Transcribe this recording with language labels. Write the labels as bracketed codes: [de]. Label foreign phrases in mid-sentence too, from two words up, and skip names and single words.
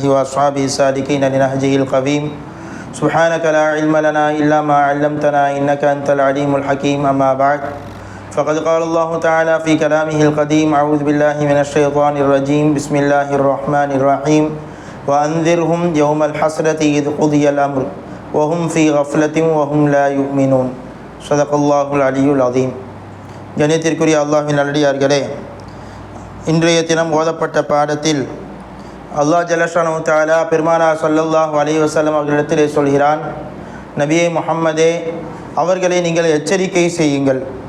[ar] وأصحابه السالكين لنهجه القويم سبحانك لا علم لنا إلا ما علمتنا إنك أنت العليم الحكيم أما بعد فقد قال الله تعالى في كلامه القديم أعوذ بالله من الشيطان الرجيم بسم الله الرحمن الرحيم وأنذرهم يوم الحسرة إذ قضي الأمر وهم في غفلة وهم لا يؤمنون صدق الله العلي العظيم. [ta] கணியத்திற்குரிய அல்லாஹ்வின் நல்லடியார்களே, இன்றைய தினம் ஓதப்பட்ட பாடத்தில் [ar] الله جل شأنه تعالى [ta] பெருமானார் [ar] صلى الله عليه وسلم [ta] அவர்களிடத்திலே சொல்கிறான், நபியே முஹம்மதே, அவர்களை நீங்கள் எச்சரிக்கை செய்யுங்கள்.